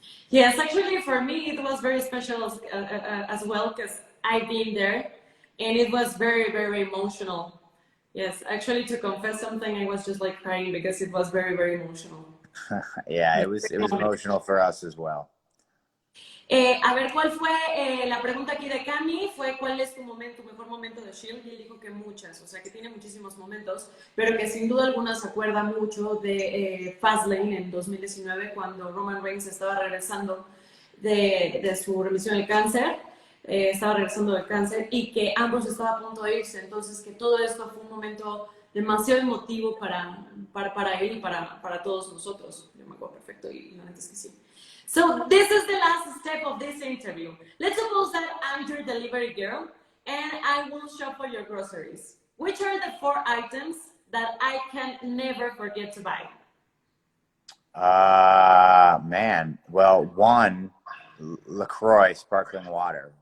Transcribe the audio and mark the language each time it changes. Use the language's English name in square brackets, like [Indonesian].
[English] Yes, actually, for me, it was very special as well because I've been there, and it was very, very emotional. Yes, actually, to confess something, I was just like crying because it was very, very emotional. Yeah, it was emotional for us as well. [Spanish] A ver, ¿cuál fue la pregunta aquí de Cami? Fue ¿cuál es tu mejor momento de Shield? Y él dijo que muchas, o sea que tiene muchísimos momentos, pero que sin duda alguna se acuerda mucho de Fastlane en 2019 cuando Roman Reigns estaba regresando de su remisión del cáncer, estaba regresando del cáncer y que Ambrose estaba a punto de irse, entonces que todo esto fue un momento demasiado emotivo para él y para todos nosotros. Yo me acuerdo perfecto y la neta es que sí. [English] So this is the last step of this interview. Let's suppose that I'm your delivery girl and I will shop for your groceries. Which are the 4 items that I can never forget to buy? Man. Well, 1, LaCroix sparkling water.